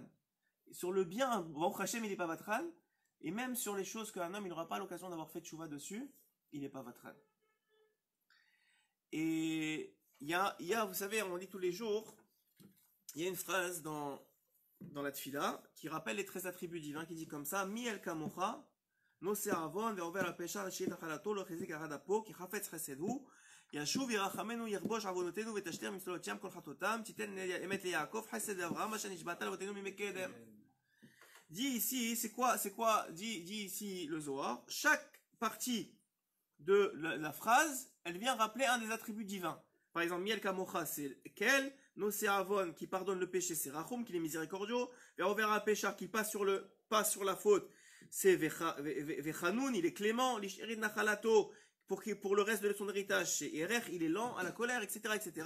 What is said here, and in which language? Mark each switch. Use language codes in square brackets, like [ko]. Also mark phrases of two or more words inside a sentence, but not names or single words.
[fr] Sur le bien, [he] ברוך השם [fr] il n'est pas Vatran. Et même sur les choses qu'un homme il n'aura pas l'occasion d'avoir fait tchouva dessus, il n'est pas Vatran. Et il y a, vous savez, on dit tous les jours, il y a une phrase dans la Tfila qui rappelle les 13 attributs divins qui dit comme ça, [he] מי אל כמוך, נושא עוון ועובר על פשע ראשית נחלתו לא החזיק אחד אפו כי חפץ חסד הוא ישוב ירחמנו יכבוש עוונותינו ותשתיר מצלות ים כל חטאותם תיתן אמת ליעקב חסד לאברהם אשר נשבעת לאבותינו מימי קדם. [fr] Dit ici, c'est quoi dit ici le Zohar, chaque partie de la phrase, elle vient rappeler un des attributs divins. Par exemple, [he] מי אל כמוך, [fr] c'est quel, [he] נושא עוון, [fr] qui pardonne le péché, c'est Rachum, qui est miséricordieux, et on verra un pécheur qui passe sur la faute, c'est Vechanoun, il est clément, [he] לשארית נחלתו, [fr] pour le reste de son héritage, c'est Erech, il est lent à la colère, etc., etc.